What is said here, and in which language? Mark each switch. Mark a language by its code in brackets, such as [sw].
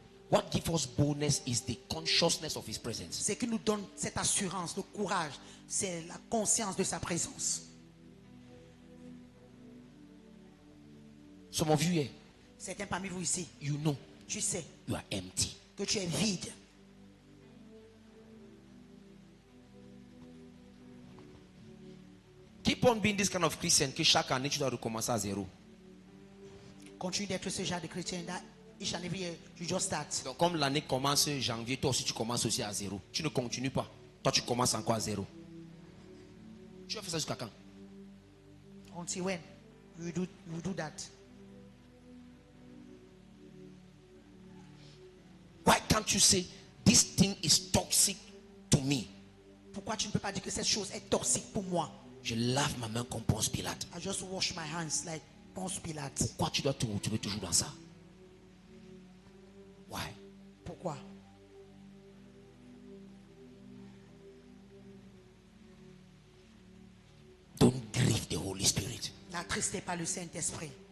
[en] What gives us boldness is the consciousness of His presence. [fr] Ce qui nous donne cette assurance, le courage, c'est la conscience de sa présence. [en] Some of you here, [fr] Certains parmi vous ici, [en] you know [fr] tu sais [en] you are empty. [fr] que tu es vide. [en] Keep on being this kind of Christian [fr] que chaque année tu dois recommencer à zéro. Continue d'être ce genre de chrétien. [en] That each and every year, you just start. [fr] Donc comme l'année commence janvier, toi aussi tu commences aussi à zéro. Tu ne continues pas. Toi tu commences encore à zéro. Tu vas faire ça jusqu'à quand? [en] Until when? You do that. Why can't you say this thing is toxic to me? [fr] Pourquoi tu ne peux pas dire que cette chose est toxique pour moi? Je lave ma main comme Ponce Pilate. [en] I just wash my hands like Ponce Pilate. [fr] Pourquoi tu dois te retrouver toujours dans ça? [en] Why? [fr] Pourquoi? [en] Don't grieve the Holy Spirit. [fr] N'attristez pas le Saint-Esprit.